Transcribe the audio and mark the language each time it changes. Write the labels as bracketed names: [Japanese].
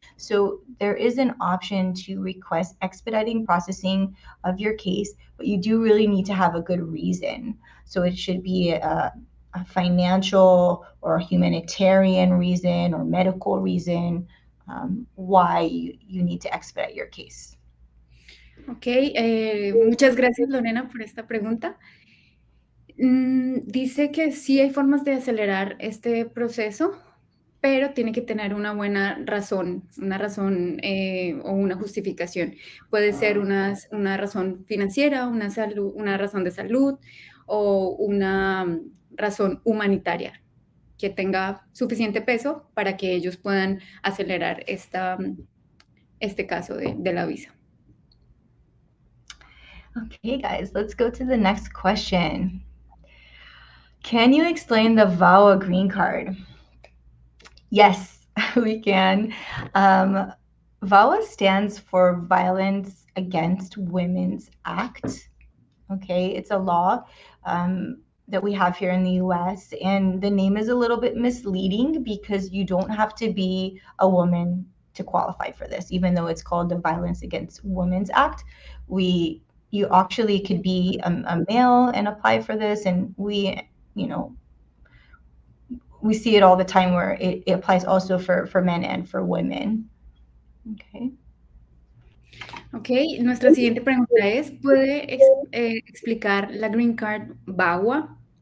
[English] So there is an option to request expediting processing of your case, but you do really need to have a good reason. So it should be a financial or a humanitarian reason or medical reason why you need to expedite your case. [Spanish] Ok, muchas gracias Lorena por esta pregunta. Dice que sí hay formas de acelerar este proceso, pero tiene que tener una buena razón, o una justificación. Puede ser una razón financiera, una razón de salud o una razón humanitaria que tenga suficiente peso para que ellos puedan acelerar este caso de la visa. [English] Okay, guys, let's go to the next question. Can you explain the VAWA green card? Yes, we can. VAWA stands for Violence Against Women's Act. Okay, it's a law that we have here in the US, and the name is a little bit misleading because you don't have to be a woman to qualify for this, even though it's called the Violence Against Women's Act. You actually could be a male and apply for this, and we see it all the time where it applies also for men and for women. Okay. [Spanish] Ok, nuestra siguiente pregunta es, ¿puede explicar la Green Card VAWA?